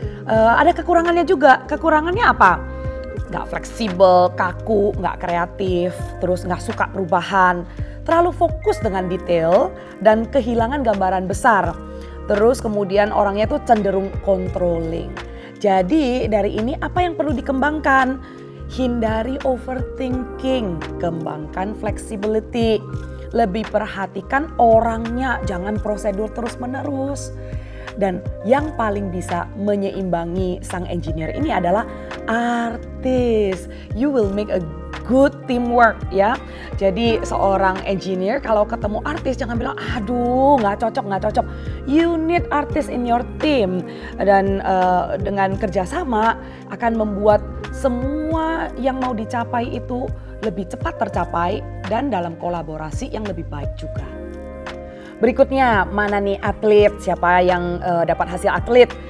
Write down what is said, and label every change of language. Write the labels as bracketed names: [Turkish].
[Indonesian] Ada kekurangannya juga, kekurangannya apa? Nggak fleksibel, kaku, nggak kreatif, terus nggak suka perubahan. Terlalu fokus dengan detail dan kehilangan gambaran besar. Terus kemudian orangnya tuh cenderung controlling. Jadi dari ini apa yang perlu dikembangkan? Hindari overthinking, kembangkan flexibility. Lebih perhatikan orangnya, jangan prosedur terus-menerus. Dan yang paling bisa menyeimbangi sang engineer ini adalah artis. [English] You will make a good teamwork [Indonesian] ya. Jadi seorang engineer kalau ketemu artis jangan bilang aduh nggak cocok. [English] You need artist in your team. [Indonesian] Dan dengan kerjasama akan membuat semua yang mau dicapai itu lebih cepat tercapai dan dalam kolaborasi yang lebih baik juga. Berikutnya mana nih atlet, siapa yang dapat hasil atlet?